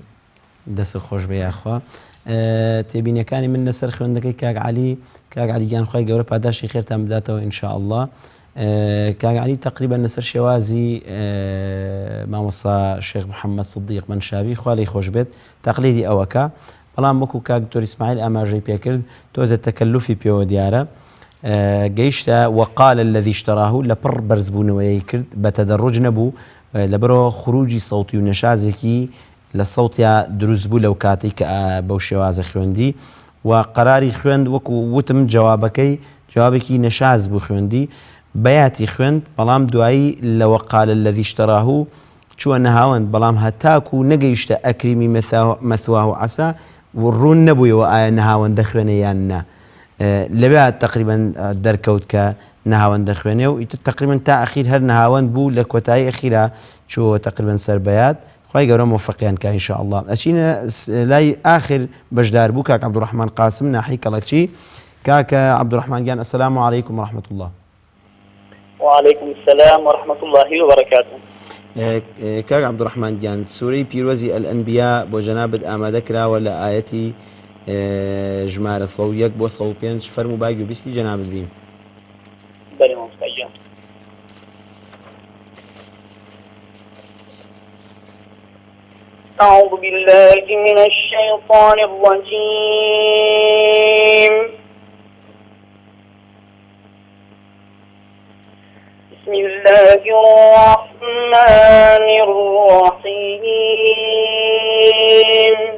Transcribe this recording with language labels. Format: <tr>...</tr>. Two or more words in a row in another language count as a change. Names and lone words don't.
<ckb>دەست خۆش بە یاخوا تێبینیەکانی من لەسەر خوێندەکەی کاک علی گیان خوای گەورە پاداشی خێرتان بداتەوە ئینشاءڵڵا کاک علی تقریبا لەسەر شێوازی مامۆستا شێخ محەممەد صدیق منشاوی خوا لێی خۆش بێت تەقلیدی ئەوەکە بەڵام وەکو کاک دکتۆر ئیسماعیل ئاماژەی پێکرد تۆزە تەکەلوفی پێوە دیارە گەیشتە</ckb> <ar>وەقال الذي اشتراه</ar> <ckb>لە پڕ بەرزبوونەوەی کرد بە تەدەڕوج نەبوو لەبەرەوە خروجی سەوتی و نەشازێکی لە سەوتیا دروست بوو لەو کاتی کە بەو شێوازە خوێندی و قەراری خوێند وەکو وتم جوابێکی نەشاز بوو خوێندی بەیاتی خوێند بەڵام دوایی لە</ckb> <ar>وەقال الذي اشتراه</ar> <ckb>چووە نەهاوند بەڵام هەتاکو نەگەیشتە</ckb> <ar>ئەکریمی مەثواه</ar> <ckb>عەسا ڕوون نەبوویەوە ئایا نەهاوەندە خوێنە یان نا لەبێ تقریبا دەرکەوت کە نەهاوەندە خوێنێ و ئیتر تقریبا تا ئەخیر هەر نەهاوەند بوو لە کۆتایی ئەخیرا چووە تقریبا سەربەیات خی گەورە مۆفەقیان کە ئینشاءالله ئەچینە لای ئاخر بەشدار بوو کاک عەبدوڕەحمان قاسم ناحی کەڵەکچی کاکە عەبدوڕەحمان گیان</ckb> <ar>ئەسەلامو عەلەیکم وەڕەحمەت الله. وعليكم السلام ورحمة الله وبركاته.</ar> <ckb>کاک عەبدوڕەحمان گیان سوورەی پیرۆزی ئەلئەنبیا بۆ جەنابت ئامادە کراوە لە ئاەتی ژمارە 101 بۆ 105 فەرموو باگی و بیستی جەنابت بین. بەڵێ مامۆستا گیان.</ckb> <ar>أعوذ بالله من الشيطان الرجيم. بسم الله الرحمن الرحيم.</ar>